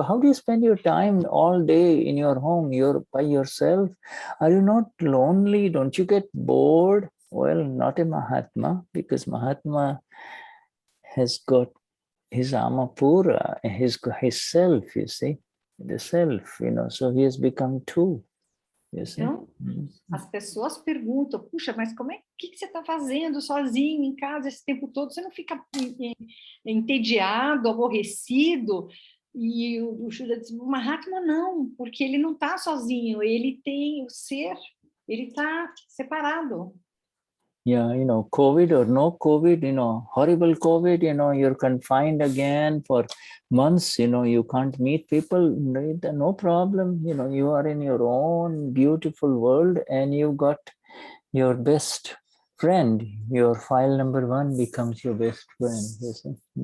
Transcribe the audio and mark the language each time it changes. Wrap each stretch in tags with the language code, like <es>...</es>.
<en>How do you spend your time all day in your home? You're by yourself. Are you not lonely? Don't you get bored? Well, not a Mahatma, because Mahatma has got his Amapura, his self, you see, the self, so he has become two.</en> <pt>Então, as pessoas perguntam, puxa, mas o que você está fazendo sozinho em casa esse tempo todo? Você não fica entediado, aborrecido? E o Shuddha diz, o Mahatma não, porque ele não está sozinho, ele tem o ser, ele está separado.</pt> <en>Yeah, COVID or no COVID, horrible COVID, you're confined again for months, you can't meet people, no problem, you are in your own beautiful world and you got your best friend, your file number 1 becomes your best friend, you see.</en>